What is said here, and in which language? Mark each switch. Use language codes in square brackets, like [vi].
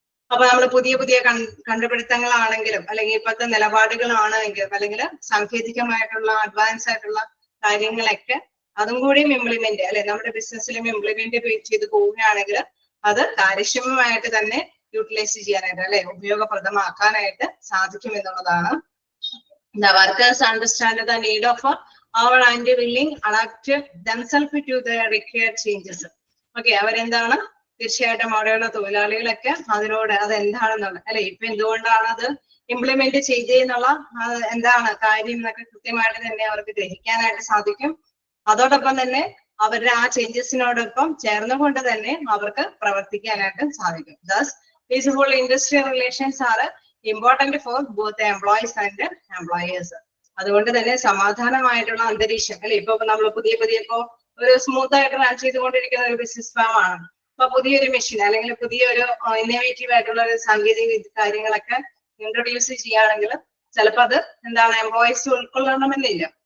[ml] അപ്പൊ നമ്മൾ പുതിയ പുതിയ കണ്ടുപിടുത്തങ്ങളാണെങ്കിലും അല്ലെങ്കിൽ ഇപ്പോഴത്തെ നിലപാടുകളാണെങ്കിലും അല്ലെങ്കിൽ സാങ്കേതികമായിട്ടുള്ള അഡ്വാൻസ് ആയിട്ടുള്ള കാര്യങ്ങളൊക്കെ അതും കൂടിയും ഇംപ്ലിമെന്റ് അല്ലെ നമ്മുടെ ബിസിനസ്സിലും ഇംപ്ലിമെന്റ് ചെയ്ത് പോവുകയാണെങ്കിൽ അത് കാര്യക്ഷമമായിട്ട് തന്നെ യൂട്ടിലൈസ് ചെയ്യാനായിട്ട് അല്ലെ ഉപയോഗപ്രദമാക്കാനായിട്ട് സാധിക്കും എന്നുള്ളതാണ്. [en] The workers understand the need of our and willing adapt themselves to the required changes. [ml] Okay, അവരെന്താണ് തീർച്ചയായിട്ടും അവിടെയുള്ള തൊഴിലാളികളൊക്കെ അതിനോട് അതെന്താണെന്നുള്ളത് അല്ലെ ഇപ്പൊ എന്തുകൊണ്ടാണ് അത് ഇംപ്ലിമെന്റ് ചെയ്തെന്നുള്ള എന്താണ് കാര്യം എന്നൊക്കെ കൃത്യമായിട്ട് തന്നെ അവർക്ക് ഗ്രഹിക്കാനായിട്ട് സാധിക്കും. അതോടൊപ്പം തന്നെ അവരുടെ ആ ചേഞ്ചസിനോടൊപ്പം ചേർന്നുകൊണ്ട് തന്നെ അവർക്ക് പ്രവർത്തിക്കാനായിട്ട് സാധിക്കും. [en] Thus, peaceful industrial relations are important for both employees and employers. [ml] അതുകൊണ്ട് തന്നെ സമാധാനമായിട്ടുള്ള അന്തരീക്ഷം അല്ലെ, ഇപ്പൊ നമ്മൾ പുതിയ ഇപ്പോ ഒരു സ്മൂത്ത് ആയിട്ട് റൺ ചെയ്തുകൊണ്ടിരിക്കുന്ന ഒരു ബിസിനസ് ഫാം ആണ്. ഇപ്പൊ പുതിയൊരു മെഷീൻ അല്ലെങ്കിൽ പുതിയൊരു ഇന്നോവേറ്റീവ് ആയിട്ടുള്ള ഒരു സാങ്കേതിക കാര്യങ്ങളൊക്കെ ഇൻട്രൊഡ്യൂസ് ചെയ്യുകയാണെങ്കിൽ ചിലപ്പോൾ അത് എന്താണ് എംപ്ലോയീസ് ഉൾക്കൊള്ളണമെന്നില്ല.